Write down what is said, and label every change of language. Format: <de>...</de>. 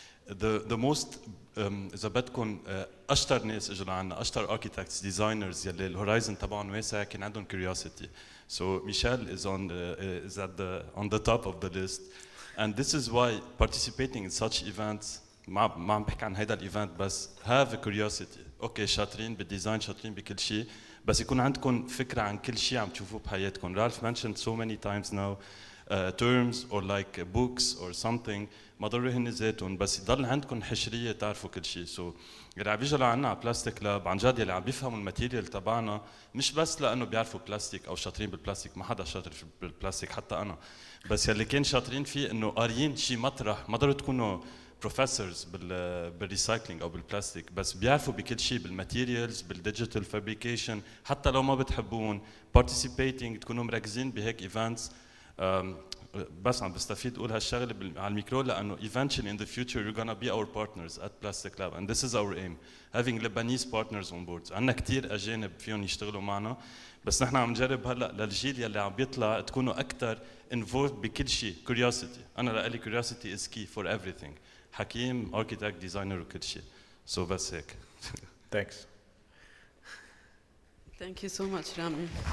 <ar>the most اذا بدكم اشطر ناس اجوا لعنا اشطر</ar> <en>architects designers</en> <ar>يلي الهورايزن تبعهم واسع كان عندهم curiosity</ar> <en>so Michel is on the top of the list and this is why participating in such events</en> <ar>ما عم بحكي عن هيدا الايفنت بس</ar> <en>have a curiosity</en> <ar>اوكي شاطرين بالديزاين شاطرين بكل شيء بس يكون عندكم فكره عن كل شيء عم تشوفوه بحياتكم.</ar> <en>Ralph mentioned so many times now terms or like books or something</en> <ar>ما ضروري هن ذاتهم بس يضل عندكم حشريه تعرفوا كل شيء. سو اللي عم بيجوا لعنا على بلاستيك لاب عن جد اللي عم بيفهموا الماتيريال تبعنا مش بس لانه بيعرفوا بلاستيك او شاطرين بالبلاستيك ما حدا شاطر بالبلاستيك حتى انا بس يلي كان شاطرين فيه انه قاريين شيء مطرح ما ضروري تكونوا بروفيسورز بالريسايكلينج او بالبلاستيك بس بيعرفوا بكل شيء بالماتيريالز بالديجيتال فابريكيشن حتى لو ما بتحبون participating تكونوا مركزين بهيك ايفنتس. بس عم بستفيد اقول هالشغله على الميكرو لانه</ar> <en>eventually in the future you're gonna be our partners at Plastic Lab and this is our aim having Lebanese partners on board.</en> <ar>عندنا كثير اجانب فيهم يشتغلوا معنا بس نحن عم نجرب هلا للجيل يلي عم بيطلع تكونوا اكثر involved بكل شيء.</ar> <en>curiosity</en> <ar>انا لإلي</ar> <en>curiosity is key for everything.</en> <ar>حكيم architect designer وكل شيء</ar> <en>so</en> <ar>بس هيك.</ar> <en>Thanks. Thank you so much Rami.</en>